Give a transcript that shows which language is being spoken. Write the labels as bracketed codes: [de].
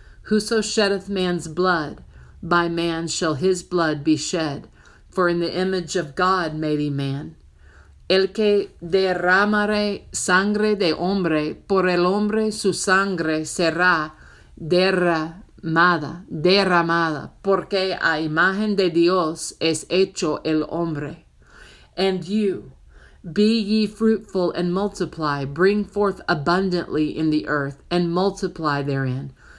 [en] Whoso sheddeth man's blood, by man shall his blood be shed, for in the image of God made he man. [es] El que derramare sangre de hombre, por el hombre su sangre será derramada. derramada, porque a imagen de Dios es hecho el hombre. [en] And you, be ye fruitful and multiply, bring forth abundantly in the earth, and multiply therein.